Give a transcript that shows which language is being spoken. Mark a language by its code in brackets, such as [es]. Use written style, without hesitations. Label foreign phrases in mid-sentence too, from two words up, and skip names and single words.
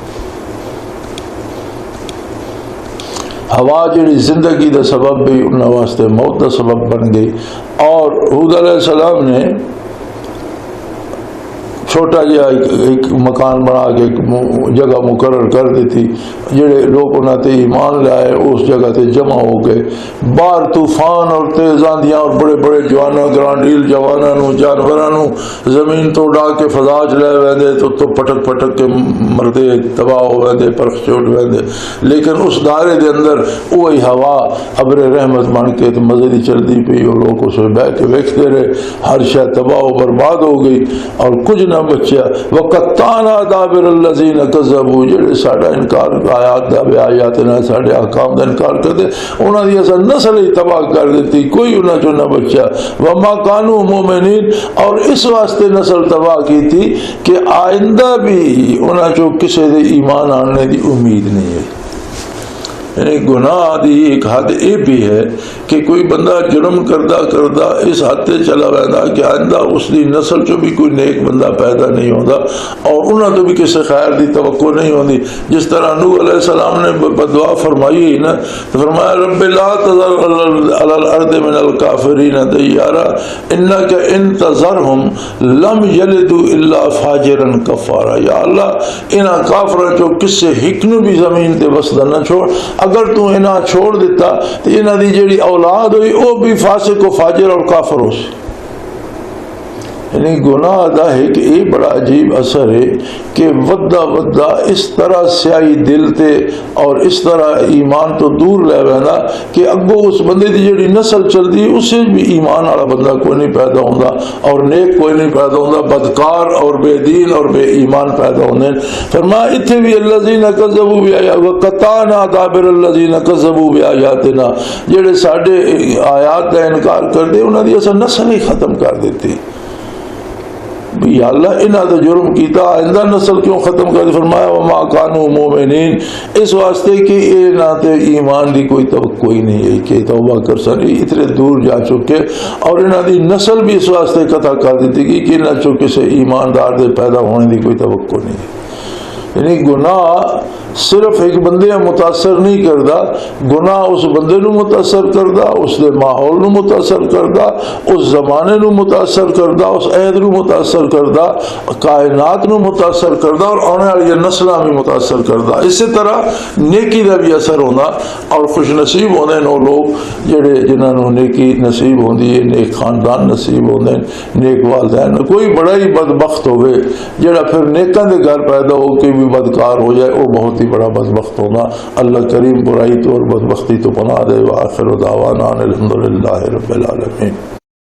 [pa] ہوا جڑی زندگی دا سبب بھی انہاں واسطے موت دا سبب بن گئی، اور ہود علیہ السلام نے چھوٹا جہا ایک مکان بنا کے ایک جگہ مقرر کر دی تھی، جڑے لوگ انہاں تے ایمان لائے اس جگہ تے جمع ہو گئے، باہر طوفان اور تیز آندیاں اور بڑے بڑے جوانوں گرانڈیل جوانوں جانوروں زمین تو اڑا کے فضا چ لے ویندے تو پٹک پٹک کے مردے تباہ ہو ویندے پرخ چوٹ ویندے، لیکن اس دائرے دے اندر وہی ہوا ابر رحمت بن کے تو مزے دی چلتی پئی، اور لوگ اس بہ کے ویکھتے رہے، ہر شے تباہ و برباد ہو گئی اور کچھ نہ بچیا۔ [ar] وَقَطَّعْنَا دَابِرَ الَّذِينَ كَذَّبُوا، [pa] جڑے ساڈا انکار آیات دا آیاتنا ساڈے احکام دا انکار کرتے انہاں دی اصل نسل ہی تباہ کر دیتی، کوئی انہاں چوں نہ بچیا۔ [ar] وَمَا كَانُوا مُؤْمِنِينَ، [pa] اور اس واسطے نسل تباہ کی تھی کہ آئندہ بھی انہاں چوں کسے دے ایمان آنے دی امید نہیں ہے۔ یعنی گناہ دی ایک حد یہ بھی ہے کہ کوئی بندہ جرم کردہ کردہ اس حد تے چلا رہتا کہ آئندہ اس دی نسل چو بھی کوئی نیک بندہ پیدا نہیں ہوتا، اور انہوں تو بھی کسی خیر دی توقع نہیں ہوتی۔ جس طرح نوح علیہ السلام نے بدعا فرمائی ہے نا، تو فرمایا [ar] رب لا تذر علی الارض من الکافرین دیارا انک ان تذرہم لم یلدوا الا فاجرا کفارا، [pa] یا اللہ انہاں کافروں چو کسے ہکن بھی زمین تے بسدا نہ چھوڑ، اگر تو انہاں چھوڑ دیتا تو انہاں دی جڑی اولاد ہوئی وہ بھی فاسق و فاجر اور کافر ہو سی۔ یعنی گناہ دا ہے کہ یہ بڑا عجیب اثر ہے کہ ودا ودا اس طرح سیاہی دل تے اور اس طرح ایمان تو دور لے وینا کہ اگو اس بندے دی جڑی نسل چلتی ہے اسے بھی ایمان والا بندہ کوئی نہیں پیدا ہوندا اور نیک کوئی نہیں پیدا ہوندا، بدکار اور بے دین اور بے ایمان پیدا ہوندے۔ فرمایا اتھے بھی [ar] الذین کذبوا بآیاتنا وقطعنا دابر الذین کذبوا بآیاتنا، [pa] جڑے ساڈے آیات کا انکار کردے انہاں دی اصل نسل ہی ختم کر دیتی۔ یا اللہ انہاں دا جرم کیتا، آئندہ نسل کیوں ختم کر دی؟ فرمایا [ar] وما کانوا مؤمنین، [pa] اس واسطے کہ انہاں تے ایمان دی کوئی توقع ہی نہیں ہے کہ توبہ کر سکے، اتنے دور جا چکے، اور انہاں دی نسل بھی اس واسطے قطع کر دیتی کہ انہاں چکے سے ایماندار دے پیدا ہونے دی کوئی توقع نہیں ہے۔ یعنی گناہ صرف ایک بندے متاثر نہیں کرتا، گناہ اس بندے نو متاثر کرتا، اس دے ماحول نو متاثر کرتا، اس زمانے نو متاثر کرتا، اس عہد نو متاثر کرتا، کائنات نو متاثر کرتا، اور آنے والی نسلاں بھی متاثر کرتا۔ اسی طرح نیکی دا بھی اثر ہونا، اور خوش نصیب ہونے نو لوگ جڑے جنہاں نو نیکی نصیب ہوندی ہے، نیک خاندان نصیب ہوندے، نیک والدین۔ کوئی بڑا ہی بدبخت ہوئے جڑا پھر نیکاں دے گھر پیدا ہو کے بھی بدکار ہو جائے، وہ بہت ہی بڑا بدبخت ہونا۔ اللہ کریم برائی تو اور بدبختی تو پناہ دے۔ [ar] وآخر دعوانا الحمدللہ رب العالمین۔